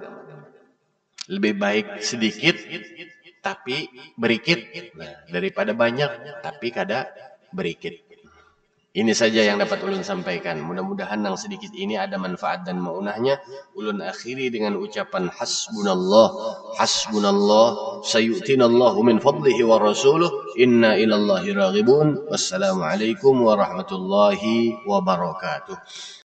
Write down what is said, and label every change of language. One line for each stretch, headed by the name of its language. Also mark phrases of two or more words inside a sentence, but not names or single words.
Banjar: Lebih baik sedikit tapi berikit daripada banyak tapi kada berikit. Ini saja yang dapat ulun sampaikan. Mudah-mudahan yang sedikit ini ada manfaat dan maunahnya. Ulun akhiri dengan ucapan
Arabic: حسبنا الله سيؤتينا الله من فضله ورسوله إنا إلى الله راغبون. والسلام عليكم ورحمة الله وبركاته.